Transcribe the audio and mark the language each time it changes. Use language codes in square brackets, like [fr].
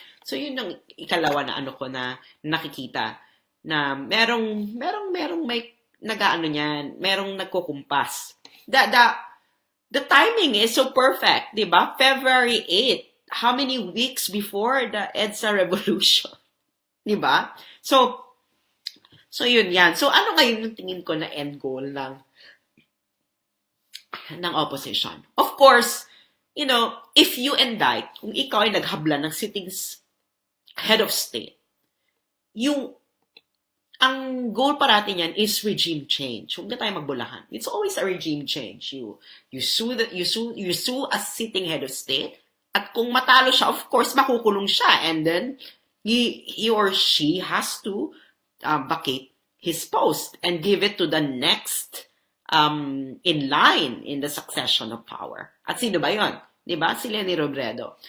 [tl] So yun ang ikalawa na na nakikita na merong may nagaano niyan, merong nagkukumpas. [en] The timing is so perfect, [tl] 'di ba? [en] February 8, how many weeks before the EDSA revolution? [tl] 'Di ba? So yun yan. So ano ngayon yung tingin ko na end goal ng opposition? [en] Of course, if you indict, [tl] kung ikaw ay naghabla ng [en] sitting head of state, ang goal [tl] parati niyan [en] is regime change. [tl] Huwag na tayo magbulahan. [en] It's always a regime change. You sue a sitting head of state, [tl] at kung matalo siya, [en] of course, [tl] makukulong siya. [en] And then, he or she has to vacate his post and give it to the next in line in the succession of power. [tl] At sino ba yun? Diba? [en] Si Leni Robredo.